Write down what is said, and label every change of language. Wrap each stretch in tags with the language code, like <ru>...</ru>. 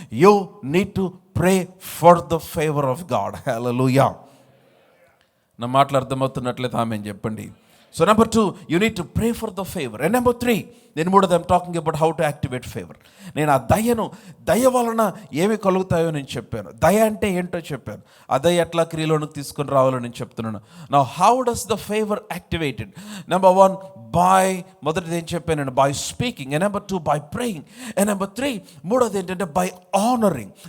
<en>You need to pray for the favour of God. Hallelujah.</en> <te>నా మాటలు అర్థమవుతున్నట్లయితే ఆమేన్ చెప్పండి.</te> <en>So number 2, you need to pray for the favor. And number 3,</en> <te>నేను మూడోది</te> <en>I'm talking about how to activate favor.</en> <te>నేను ఆ దయ వలన ఏమి కలుగుతాయో నేను చెప్పాను. దయ అంటే ఏంటో చెప్పాను. ఆ దయ ఎట్లా క్రియలోనికి తీసుకొని రావాలో నేను చెప్తున్నాను.</te> <en>Now how does the favor activated? Number 1,</en> <te>మొదటిది ఏం చెప్పాను నేను?</te> <en>By speaking. And number 2, by praying. And number 3,</en> <te>మూడోది ఏంటంటే</te> <en>by honoring.</en>